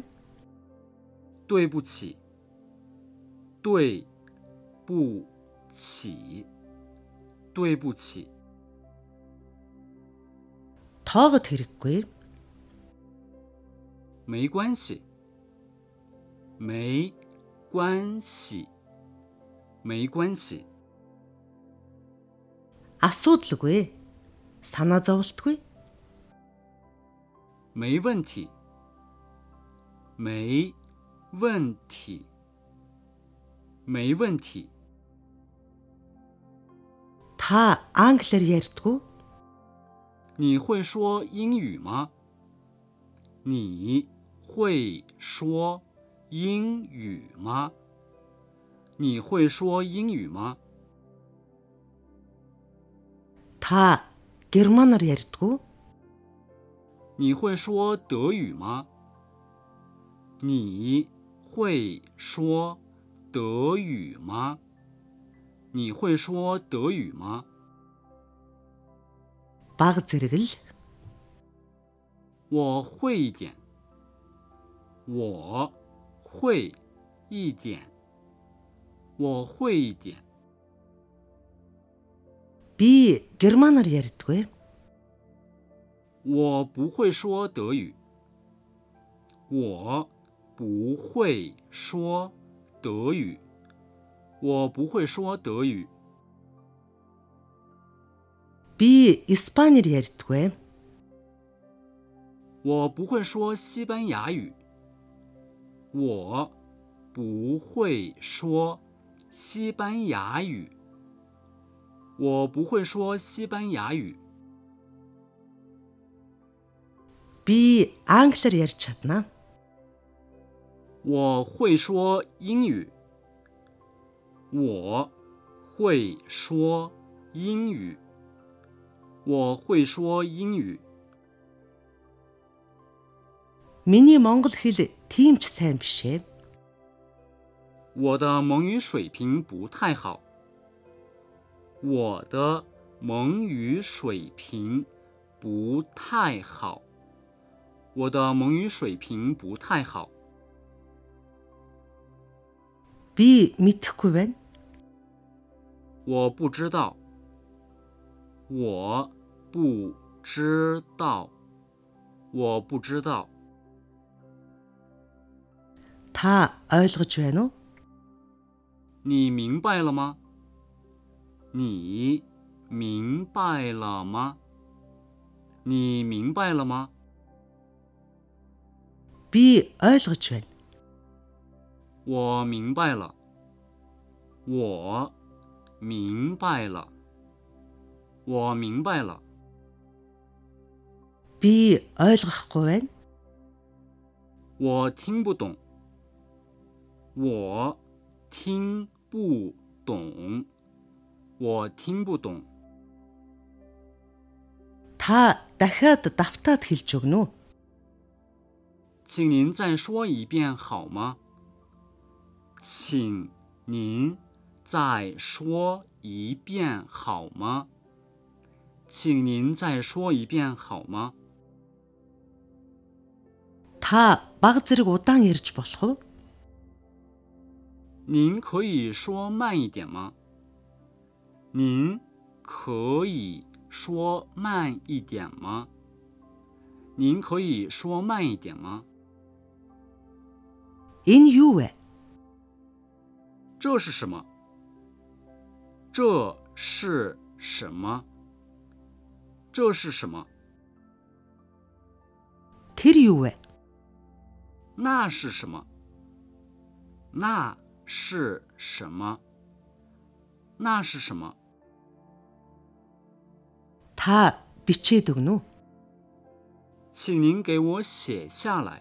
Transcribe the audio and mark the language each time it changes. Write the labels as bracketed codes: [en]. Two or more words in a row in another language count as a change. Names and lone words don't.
[zh] 对不起，对不起，对不起， [mn] Тоогод хэрэггүй. [zh] 没关系，没关系，没关系， [mn] Асуудалгүй. Санаа зовлтгүй. [zh] 没问题，没问题，没问题。 [mn] Та англиар ярьдгүй? [zh] 你会说英语吗？你会说英语吗？你会说英语吗？ [mn] Та германаар ярьдгүй? [zh] 你会说德语吗？你会说德语吗？你会说德语吗？ [mn] Бага зэрэг л. [zh] 我会一点。我会一点。我会一点。 [mn] Би германаар ярьдгүй. [zh] 我不会说德语。我不会说德语。我不会说德语。 [mn] Би испаниар ярьдгүй. [zh] 我不会说西班牙语。我不会说西班牙语。我不会说西班牙语。 [mn] Би англиар ярьж чаднаа. [zh] 我会说英语。我会说英语。我会说英语。 [mn] Миний монгол хэл тийм ч сайн биш ээ. [zh] 我的蒙语水平不太好。我的蒙语水平不太好。我的蒙语水平不太好。 [mn] Би мэдэхгүй байна. [zh] 我不知道。我不知道。我不知道。 [mn] Та ойлгож байна уу? [zh] 你明白了吗？你明白了吗？你明白了吗？ [mn] Би ойлгож байна. [zh] 我明白了。我明白了。我明白了。 [mn] Би ойлгохгүй байна. [zh] 我听不懂。我听不懂。我听不懂。 [mn] Та дахиад давтаад хэлж өгнө үү? [zh] 请您再说一遍好吗？请您再说一遍好吗？请您再说一遍好吗？ [mn] Та баг зэрэг удаан ярьж болох уу? [zh] 您可以说慢一点吗？您可以说慢一点吗？您可以说慢一点吗？ [mn] Энэ юу вэ? [zh] 这是什么？这是什么？这是什么？ [mn] Тэр юу вэ? [zh] 那是什么？那是什么？那是什么？ [mn] Та бичээд өгнө үү? [zh] 请您给我写下来。